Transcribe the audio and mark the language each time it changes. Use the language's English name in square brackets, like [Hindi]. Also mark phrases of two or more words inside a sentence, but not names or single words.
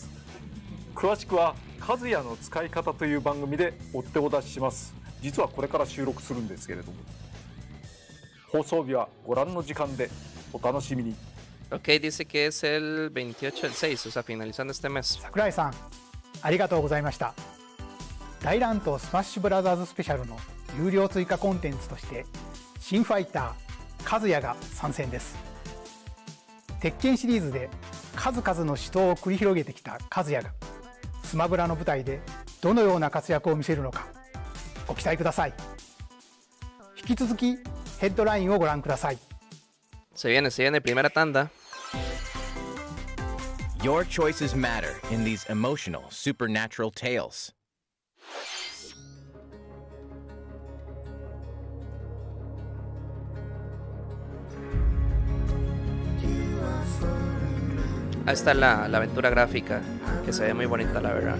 [Japanese] 詳しくは和也の使い方という番組で追ってお出しします。実はこれから収録するんですけれども、放送日はご覧の時間でお楽しみに。 [Spanish] Ok, dice que es el 28 del 6, o sea, finalizando este mes. [Japanese] 桜井さん、ありがとうございました。大乱闘スマッシュブラザーズスペシャルの有料追加コンテンツとして新ファイター和也が参戦です。鉄拳シリーズで数々の死闘を繰り広げてきた和也がスマブラの舞台でどのような活躍を見せるのかご期待ください。引き続きヘッドラインをご覧ください。 [Spanish] Se viene primera tanda. [English] Your choices matter in these emotional, supernatural tales. [Spanish] Ahí está la aventura gráfica, que se ve muy bonita, la verdad.